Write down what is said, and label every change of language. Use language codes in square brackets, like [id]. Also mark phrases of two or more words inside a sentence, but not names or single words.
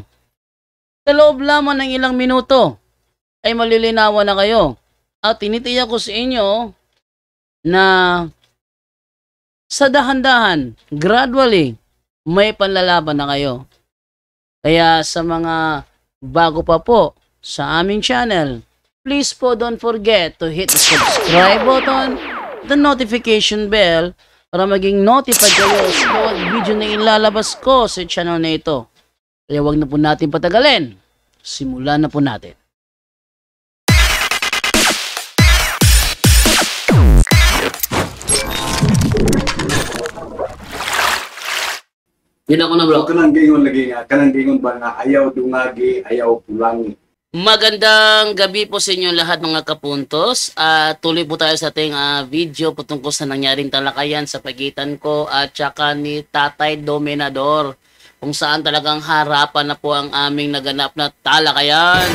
[tl] Sa loob lamang ng ilang minuto ay malilinawan na kayo. At tinitiyak ko sa inyo na sa dahan-dahan, gradually, may panlalaban na kayo. Kaya sa mga bago pa po sa aming channel, please po [en] don't forget to hit the subscribe button, the notification bell, [tl] para maging notified kayo sa bawat video na ilalabas ko sa channel na ito. Kaya wag na po natin patagalin. Simulan na po natin. Yun ako na bro. [ceb] Kanang gingon lagi nga, kanang gingon ba nga ayaw dungagi, ayaw pulangi. [tl] Magandang gabi po sa inyo lahat mga kapuntos. Tuloy po tayo sa ating video patungkol sa nangyaring talakayan sa pagitan ko at saka ni Tatay Dominador, kung saan talagang harapan na po ang aming naganap na talakayan.